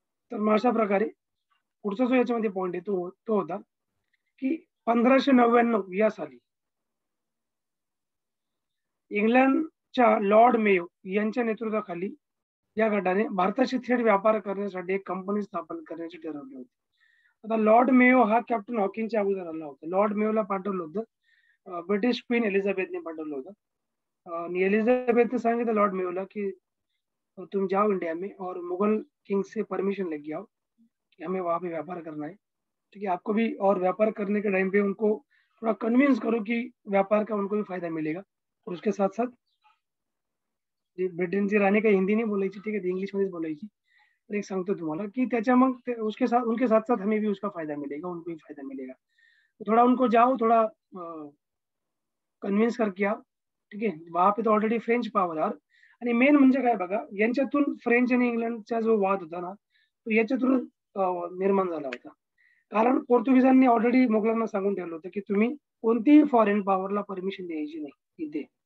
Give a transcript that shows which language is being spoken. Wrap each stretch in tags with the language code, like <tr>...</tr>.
<mr>तर मग अशा प्रकारे पुढचा जो याच्यामध्ये पॉईंट आहे तो होता की 1599 या साली इंग्लंडच्या लॉर्ड मेयो यांच्या नेतृत्वाखाली या गटाने भारताशी थेट व्यापार करण्यासाठी एक कंपनी स्थापन करण्याचे ठरवले होते. आता लॉर्ड मेयो हा कॅप्टन हॉकिंगच्या अगोदर आला होता. लॉर्ड मेयोला पाठवलं होतं ब्रिटिश क्वीन एलिझाबेथने पाठवलं होतं आणि एलिझाबेथने सांगितलं लॉर्ड मेयोला की</mr> <hi>तुम जाओ इंडिया में और मुगल किंग से परमिशन लेके आओ कि हमें वहां पे व्यापार करना है. ठीक है. आपको भी और व्यापार करने के टाइम पे उनको थोड़ा कन्विंस करो कि व्यापार का उनको भी फायदा मिलेगा. और उसके साथ साथ</hi> <mr>ब्रिटनची राणी काही हिंदी नाही बोलायची. ठीक आहे. इंग्लिश मध्येच बोलायची. तर एक सांगतो तुम्हाला कि त्याच्या मग</mr> <hi>उसके साथ उनके साथ साथ हमें भी उसका फायदा मिलेगा, उनको भी फायदा मिलेगा. तो थोड़ा उनको जाओ, थोड़ा कन्व्हिन्स करके आओ.</hi> <mr>ठीक आहे.</mr> <hi>वहां पे तो</hi> <mr>ऑलरेडी फ्रेंच पावर आहे. आणि मेन म्हणजे काय बघा, यांच्यातून फ्रेंच आणि इंग्लंडचा जो वाद होता ना तो याच्यातून निर्माण झाला होता. कारण पोर्तुगीजांनी ऑलरेडी मुघलांना सांगून ठेवलं होतं की तुम्ही कोणतीही फॉरेन पॉवरला परमिशन द्यायची नाही इथे.</mr>